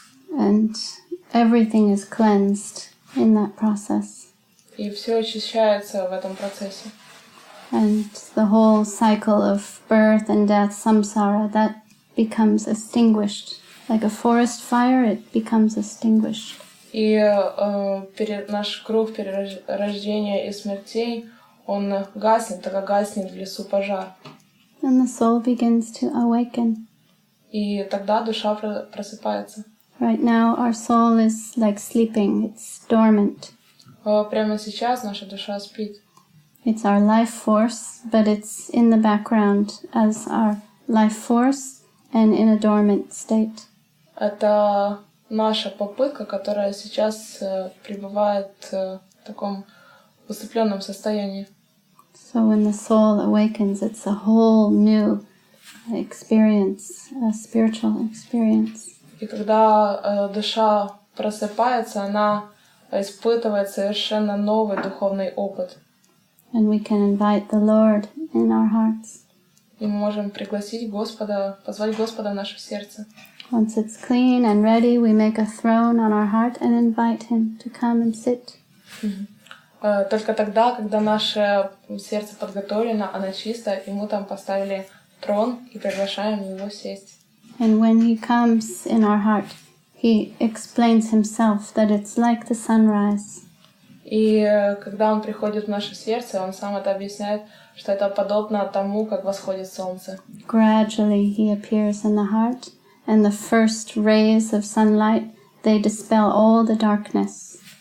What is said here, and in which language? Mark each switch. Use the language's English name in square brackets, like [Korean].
[English] And everything is cleansed in that process. [Russian] И все очищается в этом процессе. [English] And the whole cycle of birth and death, samsara, that becomes extinguished. Like a forest fire, it becomes extinguished. [Russian] И наш круг перерождения и смертей, он гаснет, так как гаснет в лесу пожар. [English] and the soul begins to awaken. [Russian] И тогда душа просыпается. [English] Right now our soul is like sleeping, it's dormant. [Russian] Прямо сейчас наша душа спит. [English] It's our life force, but it's in the background as our life force and in a dormant state. [Russian] Это наша попытка, которая сейчас пребывает в таком усыпленном состоянии. [English] So when the soul awakens, it's a whole new experience, a spiritual experience. [Russian] И когда душа просыпается, она испытывает совершенно новый духовный опыт. [English] And we can invite the Lord in our hearts. [Russian] И мы можем пригласить Господа, позвать Господа в наше сердце. [English] Once it's clean and ready, we make a throne on our heart and invite Him to come and sit. [Russian] Только тогда, когда наше сердце подготовлено, оно чисто, и мы там поставили трон и приглашаем Его сесть. [English] And when He comes in our heart, He explains Himself that it's like the sunrise. [Russian] И когда Он приходит в наше сердце, Он сам это объясняет, что это подобно тому, как восходит солнце. [English] Gradually He appears in the heart, and the first rays of sunlight, they dispel all the darkness.